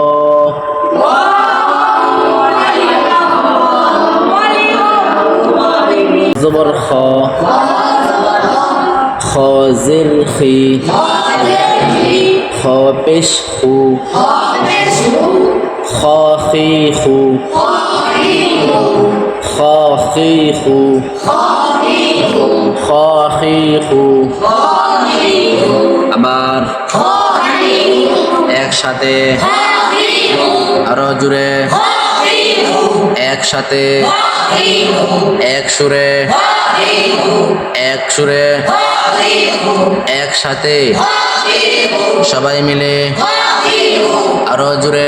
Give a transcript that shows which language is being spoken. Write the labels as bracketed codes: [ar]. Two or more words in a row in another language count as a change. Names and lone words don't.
[ur] زبر خا، خا زر خي، خا پیش خو، خا خي خو، خا خي خو، خا خي خو। [bn] আবার একসাথে আরো জুড়ে, একসাথে, এক সুরে, এক সুরে, একসাথে, সবাই মিলে আরো জুড়ে।